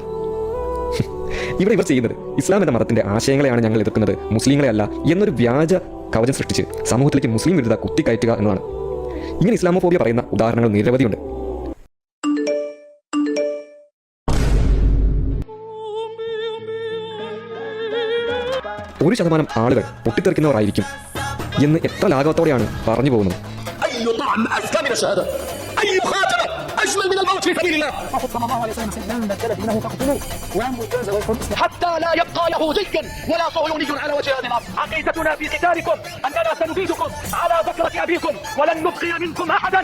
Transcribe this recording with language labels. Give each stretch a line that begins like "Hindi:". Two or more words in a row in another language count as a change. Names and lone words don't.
Malayalam: ഇവിടെ ഇവർ ചെയ്യുന്നത് ഇസ്ലാം എന്ന മതത്തിന്റെ ആശയങ്ങളെയാണ് ഞങ്ങൾ എതിർക്കുന്നത്, മുസ്ലിങ്ങളെ അല്ല എന്നൊരു വ്യാജ കവചം സൃഷ്ടിച്ച് സമൂഹത്തിലേക്ക് മുസ്ലിം വിരുദ്ധ കുത്തിക്കയറ്റുക എന്നതാണ്. ഇങ്ങനെ ഇസ്ലാമോഫോബിയ പറയുന്ന ഉദാഹരണങ്ങൾ നിരവധിയുണ്ട്. ഒരു 1% ആളുകൾ പൊട്ടിത്തെറിക്കുന്നവരായിരിക്കും എന്ന് എത്ര ലാഘവത്തോടെയാണ് പറഞ്ഞു പോകുന്നത്.
Arabic: أجمل من الموت في سبيل الله. صلى الله عليه وسلم من بدل دينه فاقتلوه حتى لا يبقى يهودي ولا صهيوني على وجه هذه الارض. عقيدتنا في قتالكم اننا سنبيدكم على بكرة ابيكم ولن نبقي منكم احدا.